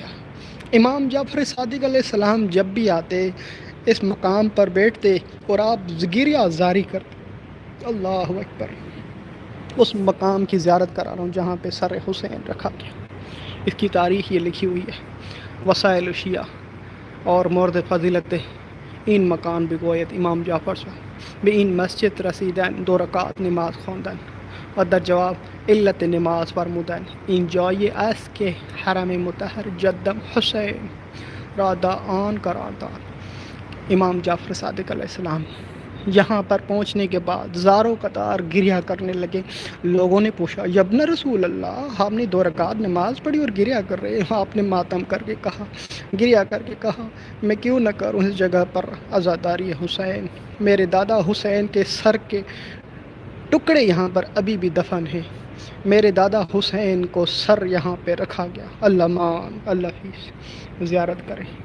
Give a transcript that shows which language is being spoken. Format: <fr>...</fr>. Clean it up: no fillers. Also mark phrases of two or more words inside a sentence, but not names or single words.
<ur>امام جعفر صادق علیہ السلام جب بھی آتے اس مقام پر بیٹھتے اور آپ گریہ زاری کرتے۔ اللہ اکبر۔ اس مقام کی زیارت کرا رہا ہوں جہاں پہ سر حسین رکھا گیا۔ اس کی تاریخ یہ لکھی ہوئی ہے۔</ur> <fa>وسائل شیعہ اور مورد فضیلت این مکان بگوید امام جعفر صاحب به این مسجد رسیدن، 2 رکعت نماز خواندن و در جواب علت نماز فرمودن این جایی است که حرم مطهر جدم حسین را در آن قرار داد۔</fa> <ur>امام جعفر صادق علیہ السلام یہاں پر پہنچنے کے بعد زاروں قطار گریہ کرنے لگے۔ لوگوں نے پوچھا</ur> <ar>یبن رسول اللہ،</ar> <ur>آپ نے 2 رکعت نماز پڑھی اور گریہ کر رہے ہیں؟ آپ نے ماتم کر کے کہا، گریہ کر کے کہا میں کیوں نہ کروں اس جگہ پر عزاداری حسین، میرے دادا حسین کے سر کے ٹکڑے یہاں پر ابھی بھی دفن ہیں، میرے دادا حسین کو سر یہاں پہ رکھا گیا، اللہ مان اللہ حافظ، زیارت کریں۔</ur>